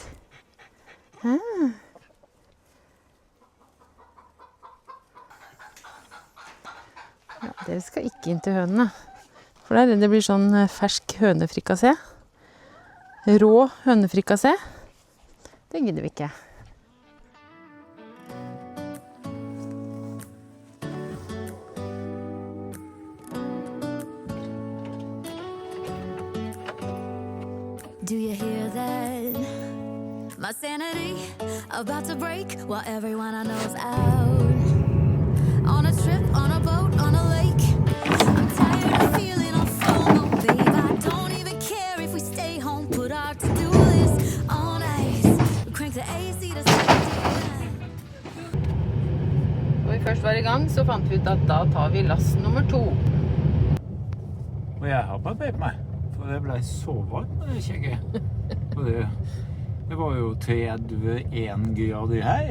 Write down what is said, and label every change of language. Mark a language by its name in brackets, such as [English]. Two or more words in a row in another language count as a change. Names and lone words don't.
[Norwegian] Ja, dere skal ikke inn til hønene. For der det blir sånn fersk hønefrikassé. Rå hønefrikassé. Det gidder vi ikke. [English] Do you hear that? My sanity about to break while everyone I know is out. On a trip, on a boat, on a lake. I'm tired of feeling all FOMO, babe. I don't even care if we stay home. Put our to-do list on ice. Crank the AC to [Norwegian] Når vi først var i gang, så fant vi ut at da tar vi last nummer 2. Og jeg har barbert meg. For det ble så varmt med det kjegget. Og det var jo 31 grader her.